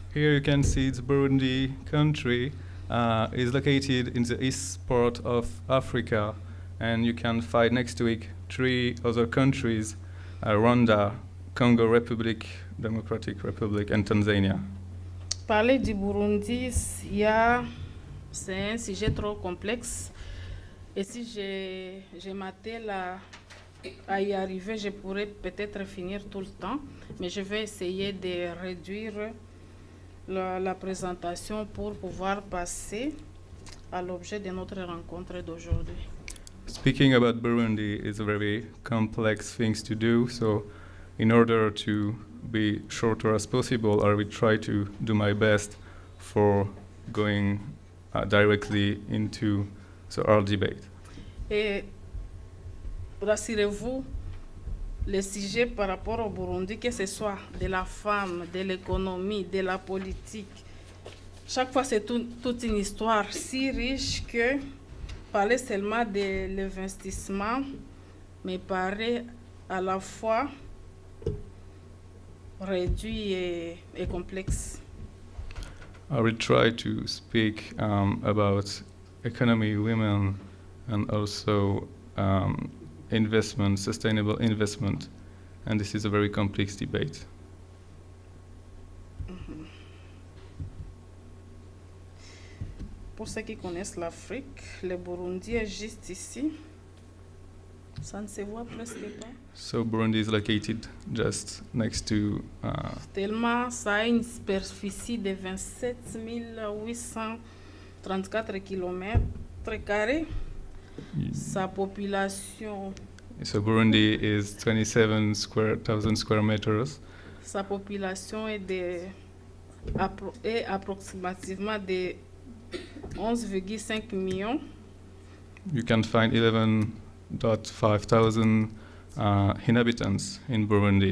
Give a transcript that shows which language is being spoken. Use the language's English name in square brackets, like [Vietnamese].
[English] Here you can see the Burundi country is located in the east part of Africa, and you can find next to it three other countries, Rwanda, Congo Republic, Democratic Republic, and Tanzania. [French] Parler du Burundi, c'est un sujet trop complexe. Et si je m'attelle à y arriver, je pourrais peut-être finir tout le temps. Mais je vais essayer de réduire la présentation pour pouvoir passer à l'objet de notre rencontre d'aujourd'hui. [English] Speaking about Burundi is a very complex thing to do, so in order to be shorter as possible, I will try to do my best for going directly into our debate. [French] Et rassurez-vous, le sujet par rapport au Burundi, que ce soit de la femme, de l'économie, de la politique, chaque fois c'est toute une histoire si riche que parler seulement de l'investissement me paraît à la fois réduit et complexe. [English] I will try to speak about economy, women, and also investment, sustainable investment, and this is a very complex debate. Mm-hmm. [French] Pour ceux qui connaissent l'Afrique, le Burundi est juste ici. Ça ne se voit presque pas. [English] So Burundi is located just next to. [French] Tellement ça a une superficie de 27 834 km². Sa population. [English] So Burundi is 27,000 square meters. [French] Sa population est approximativement de 11,5 millions. [English] You can find 11.5 thousand inhabitants in Burundi,